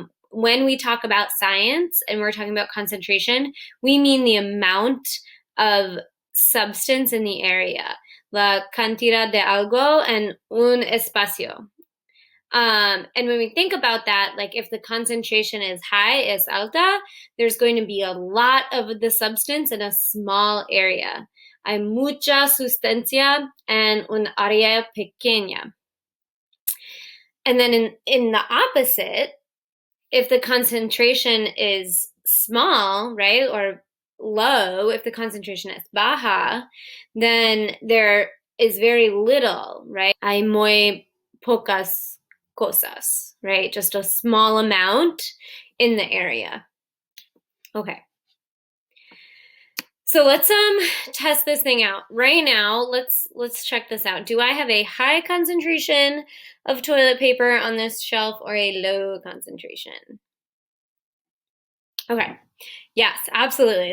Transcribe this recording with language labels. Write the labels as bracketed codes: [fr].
[en] When we talk about science and we're talking about concentration, we mean the amount of substance in the area, [es] la cantidad de algo en un espacio. [en] And when we think about that, like if the concentration is high, [es] es alta, [en] there's going to be a lot of the substance in a small area. [es] Hay mucha sustancia en un área pequeña. [en] And then in the opposite, if the concentration is small, right, or low, if the concentration is baja, then there is very little, right? [es] Hay muy pocas cosas, right? [en] Just a small amount in the area. Okay. So let's test this thing out. Right now, let's check this out. Do I have a high concentration of toilet paper on this shelf or a low concentration? Okay. Yes, absolutely.